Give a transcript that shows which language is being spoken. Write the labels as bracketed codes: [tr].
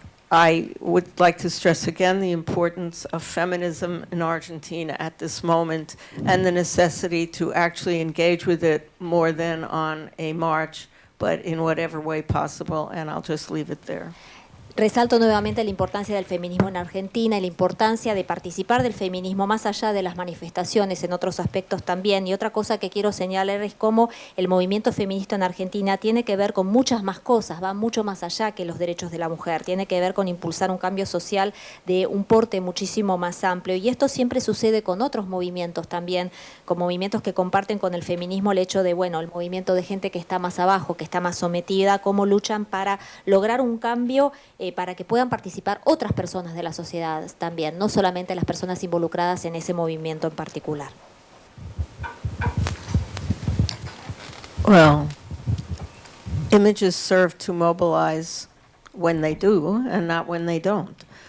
[en] I would like to stress again the importance of feminism in Argentina at this moment, and the necessity to actually engage with it more than on a march, but in whatever way possible, and I'll just leave it there. [es] Resalto nuevamente la importancia del feminismo en Argentina y la importancia de participar del feminismo más allá de las manifestaciones, en otros aspectos también. Y otra cosa que quiero señalar es cómo el movimiento feminista en Argentina tiene que ver con muchas más cosas, va mucho más allá que los derechos de la mujer, tiene que ver con impulsar un cambio social de un porte muchísimo más amplio. Y esto siempre sucede con otros movimientos también, con movimientos que comparten con el feminismo el hecho de, bueno, el movimiento de gente que está más abajo, que está más sometida, cómo luchan para lograr un cambio para que puedan participar otras personas de la sociedad también, no solamente las personas involucradas en ese movimiento en particular. [en] Well, images serve to mobilize when they do and not when they don't.